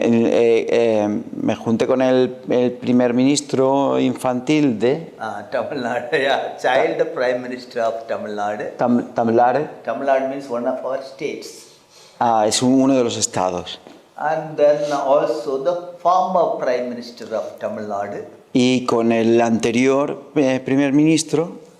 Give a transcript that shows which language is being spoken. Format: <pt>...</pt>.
<es>me junté con el primer ministro infantil de</es> <en>Tamil Nadu, yeah, child prime minister of Tamil Nadu. Tamil Nadu. Tamil Nadu means one of our states.</en> <es>Es uno de los estados.</es> <en>And then also the former prime minister of Tamil Nadu.</en> <es>Y con el anterior primer ministro</es>